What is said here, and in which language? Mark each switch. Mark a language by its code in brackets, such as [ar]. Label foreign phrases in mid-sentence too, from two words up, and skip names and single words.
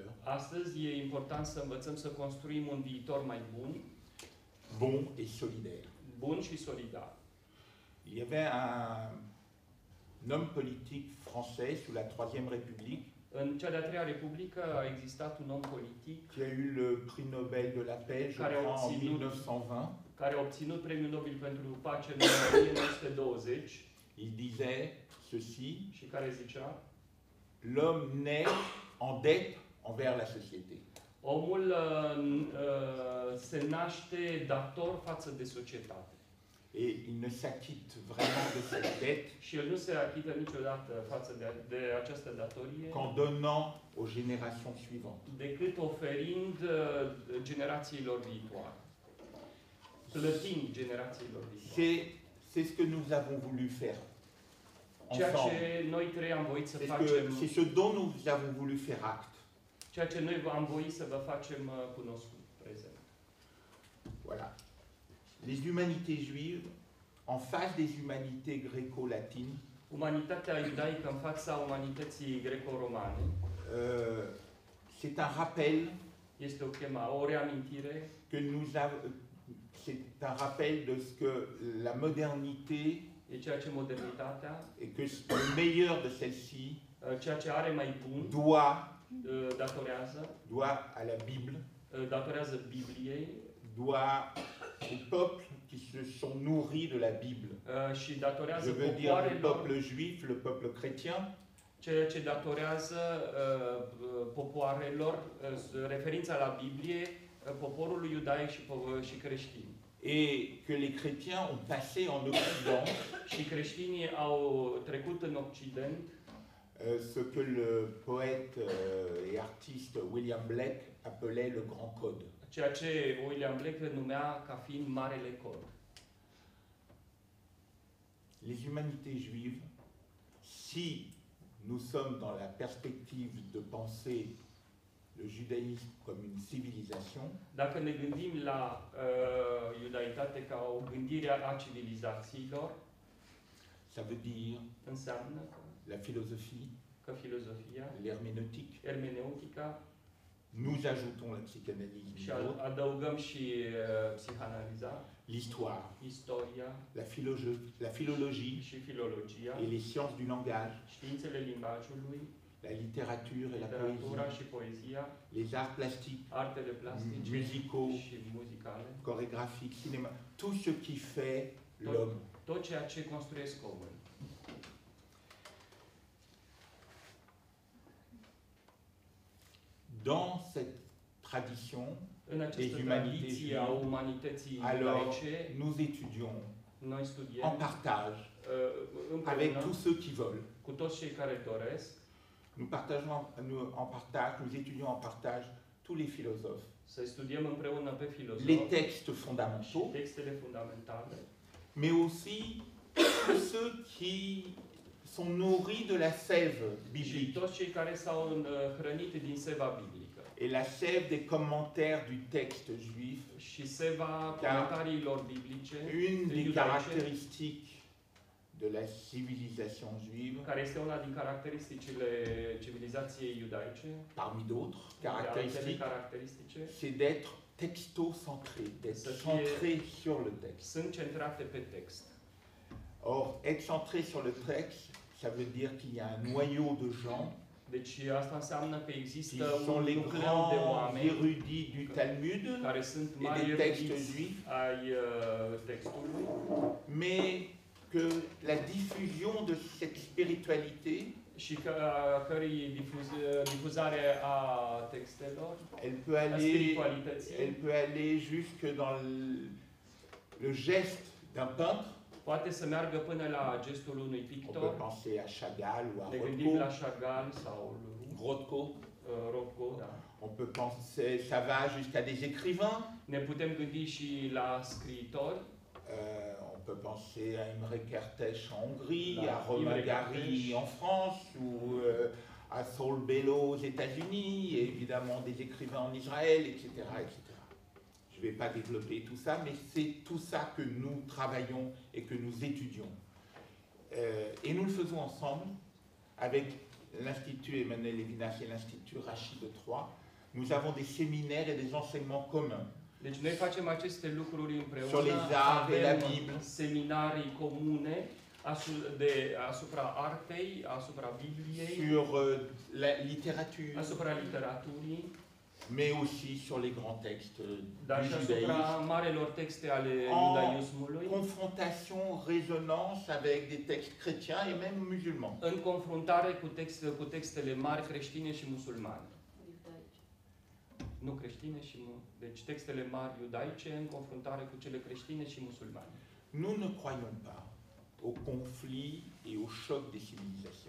[ro] Astăzi e important să învățăm să construim un viitor mai bun, [fr] bon et solidaire. [ro] Bun și solidar. [fr] Il y avait un homme politique français sous la Troisième République. [ro] În cea de-a treia republică a existat un om politic [fr] qui a eu le prix Nobel de la paix, je crois, en 1920. [ro] Care a obținut premiul Nobel pentru pace în 1920. [fr] Il disait ceci. [ro] Și care zicea: [fr] l'homme naît en dette envers la société. [ro] Omul se naște dator față de societate. [fr] Et il ne s'acquitte vraiment de cette dette [ro] și el nu se achită niciodată față de această datorie [fr] qu'en donnant aux générations suivantes. [ro] Decât oferind generațiilor viitoare. Plătind generațiilor viitoare. [fr] C'est ce que nous avons voulu faire. [ro] Ceea ce noi trei am voit să facem. [fr] C'est ce dont nous avons voulu faire acte. [ro] Ceea ce noi am voit să vă facem cunoscut prezent. [fr] Voilà. Les humanités juives en face des humanités gréco-latines. [ro] Umanitatea iudaică în fața umanității greco-romane. [fr] C'est un rappel. [ro] Este o reamintire. [fr] Que c'est un rappel de ce que la modernité [ro] E ceea ce modernitatea, [fr] et que le meilleur de celle-ci [ro] ceea ce are mai bun, [fr] doit à la Bible, [ro] datorează Bibliei [fr] doit aux peuples qui se sont nourris de la Bible. [ro] și [fr] Je [ro] datorează [fr] veux dire le [ro] popoarelor, [fr] peuple juif, le peuple chrétien, [ro] ceea ce datorează popoarelor, referința la Biblie, poporului iudaic și creștin. [fr] et que les chrétiens ont passé en Occident [ro] Și creștinii au trecut în Occident [fr] ce que le poète et artiste William Blake appelait le Grand Code. [ro] ceea ce William Blake numea ca fiind Marele Cod. [fr] Les humanités juives, si nous sommes dans la perspective de penser le judaïsme comme une civilisation, [ro] Dacă ne gândim la iudaitate ca o gândire a civilizațiilor, [fr] ça veut dire [ro] înseamnă [fr] la philosophie, [ro] că filozofia, [fr] l'herméneutique, [ro] ermeneutica [fr] nous ajoutons la psychanalyse, [ro] și adăugăm și psihanaliza, [fr] l'histoire, [ro] istoria [fr] la philologie [ro] și filologia, [fr] et les sciences du langage, [ro] științele limbajului, [fr] la littérature et la [ro] literatura [fr] poésie, [ro] și poezia, [fr] les arts plastiques, [ro] artele plastice [fr] musicaux, [ro] și muzicale, [fr] chorégraphiques, cinéma, tout ce qui fait l'homme. [ro] tot ceea ce construiesc omul. [fr] Dans cette tradition, [ro] În această [fr] Des humanités [ro] tradiție a [fr] juives, [ro] umanității [fr] alors [ro] iudaice, [fr] nous étudions [ro] noi studiem [fr] en partage avec [ro] împreună [fr] tous ceux qui veulent. [ro] cu toți cei care doresc [fr] Nous partageons en partage, nous étudions en partage tous les philosophes, [ro] să studiem împreună pe [fr] les [ro] filozofi [fr] textes [ro] și [fr] fondamentaux, [ro] textele fundamentale, [fr] mais aussi tous ceux qui sont nourris de la sève [ro] și [fr] biblique [ro] toți cei care s-au hrănit din seva biblică [fr] et la sève des commentaires du texte juif. [ro] și seva comentariilor biblice, [fr] Une des [ro] judaïce, [fr] caractéristiques de la civilisation juive, [ro] care este una din caracteristicile civilizației iudaice, [fr] parmi d'autres [ro] altele [fr] caractéristiques, [ro] caracteristice, [fr] c'est d'être texto-centré, d'être Ça fait- centré sur le texte. [ro] sunt centrate pe text. [fr] Or, être centré sur le texte, ça veut dire qu'il y a un noyau de gens [ro] Deci asta înseamnă că [fr] qui [ro] există [fr] sont [ro] un [fr] les [ro] nucleu de [fr] grands [ro] oameni [fr] érudits du Talmud [ro] care sunt [fr] et [ro] mari [fr] des textes [ro] erudiți [fr] juifs, [ro] ai textului, [fr] mais que la diffusion de cette spiritualité, [ro] și a cărei difuzare a textelor, [fr] elle peut [ro] a [fr] aller, [ro] spiritualității, [fr] elle peut aller jusque dans le geste d'un peintre. [ro] poate să meargă până la gestul unui [fr] On peut [ro] pictor. [fr] penser à Chagall ou à [ro] Ne gândim la [fr] Rothko. [ro] Chagall sau Rothko. Rothko, da. [fr] On peut penser, ça va jusqu'à des écrivains. [ro] Ne putem gândi și la scriitori, [fr] On peut penser à Imre Kertész en Hongrie, [ro] La [fr] à Romain [ro] Imre [fr] Gary [ro] Kertész. [fr] en France, ou à Saul Bellow aux États-Unis, et évidemment des écrivains en Israël, etc., etc. Je ne vais pas développer tout ça, mais c'est tout ça que nous travaillons et que nous étudions. Et nous le faisons ensemble avec l'Institut Emmanuel Levinas et l'Institut Rachid de Troyes. Nous avons des séminaires et des enseignements communs. [ro] deci noi facem aceste lucruri [fr] Sur [ro] împreună, [fr] les arts de la [ro] avem [fr] Bible. [ro] seminarii comune asupra artei, asupra Bibliei, [fr] Sur la littérature, [ro] asupra literaturii, [fr] mais aussi sur les grands textes [ro] dar [fr] du [ro] și asupra [fr] judaïsme. [ro] marelor texte ale [fr] En [ro] iudaismului, [fr] confrontation, résonance avec des textes chrétiens et même musulmans. [ro] în confruntare cu textele mari creștine și musulmane. Nu creștine și deci textele mari iudaice în confruntare cu cele creștine și musulmane. [fr] Nous ne croyons pas au conflit et au choc des civilisations.